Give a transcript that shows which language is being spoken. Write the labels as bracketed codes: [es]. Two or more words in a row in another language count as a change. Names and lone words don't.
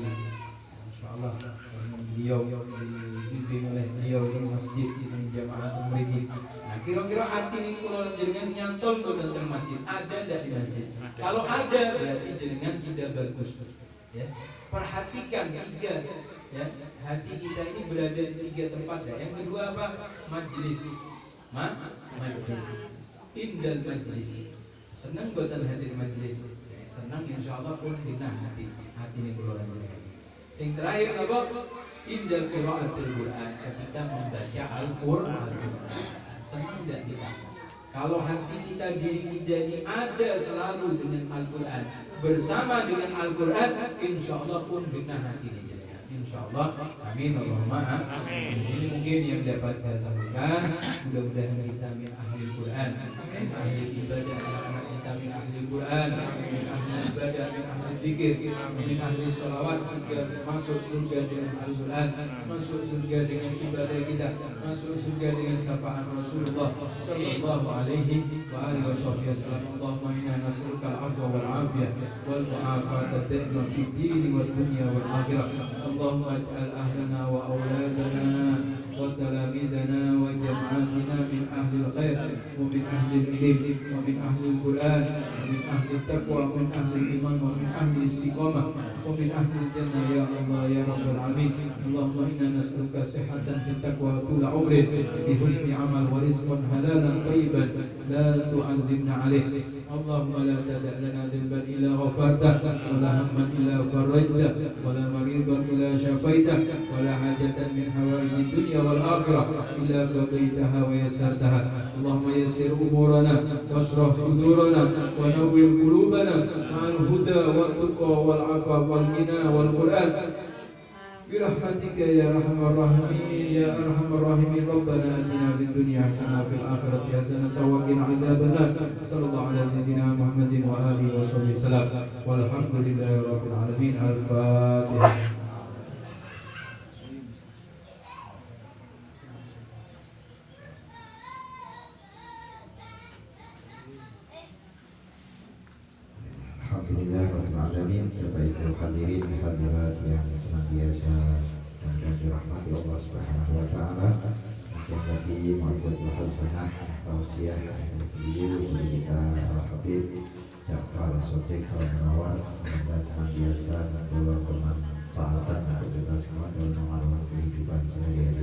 [id] Insyaallah beliau dibimbing oleh beliau di masjid di jamaah umrih. Nah, kira-kira hati ini kalau jenengan nyantol tentang masjid, ada tidak di masjid? Kalau ada berarti jenengan sudah bagus. Perhatikan 3 hati kita ini berada di 3 tempat. Yang kedua apa? Majlis. Majlis. [ar] عند المجلس. [id] Senang buatan hadir majlis. Senang insyaallah pun dinah hati ini keluar jenengan. Yang terakhir apa? [ar] عند قراءة القرآن, [id] ketika membaca Al-Quran. Senang tidak kita? Kalau hati kita, diri kita ini ada selalu dengan Al-Quran, bersama dengan Al-Quran, [ar] إن شاء الله [id] pun genah hati ini. [ar] إن شاء الله آمين اللهم آمين. [id] Ini mungkin yang dapat saya sampaikan. Mudah-mudahan kita [ar] من أهل القرآن من أهل العبادة, [id] anak-anak kita [ar] من أهل القرآن من أهل العبادة من أهل الذكر من أهل الصلوات, [id] sehingga masuk surga dengan Al-Quran, masuk surga dengan ibadah kita, masuk surga dengan syafaat Rasulullah [ar] صلى الله عليه وعلى آله وسلم. اللهم إنا نسألك العفو والعافية والمعافاة الدائمة في الدين والدنيا والآخرة. اللهم اجعل أهلنا وأولادنا وتلامذتنا وجماعتنا من أهل الخير ومن أهل العلم ومن أهل القرآن ومن أهل التقوى ومن أهل الإيمان ومن أهل الاستقامة ومن أهل الجنة يا الله يا رب العالمين. اللهم إنا نسألك صحة في التقوى وطول عمر بحسن عمل ورزقا حلالا طيبا لا تعذبنا عليه. اللهم لا تدع لنا ذنبا إلا غفرته ولا هما إلا فرجته ولا مريضا إلا شفيته ولا حاجة من حوائج الدنيا والآخرة إلا قضيتها ويسرتها. اللهم يسر أمورنا واشرح صدورنا ونور قلوبنا مع الهدى والتقى والعفاف والغنى والقرآن برحمتك يا أرحم الراحمين يا أرحم الراحمين. ربنا آتنا في الدنيا حسنة وفي الآخرة حسنة وقنا عذاب النار صلى الله على سيدنا محمد وآله وصحبه وسلم والحمد لله رب العالمين. الفاتحة. Alhamdulillahirrahmanirrahim. [id] Bapak Ibu hadirin hadirat yang senantiasa dan dirahmati [ar] الله سبحانه وتعالى. [id] Yang tadi [ar] موعظة الحسنة [id] tausiah dari beliau kita Habib Ja'far Shadiq Al-Munawwar, mudah senantiasa membawa kemanfaatan untuk kita semua dalam mengarungi kehidupan sehari-hari.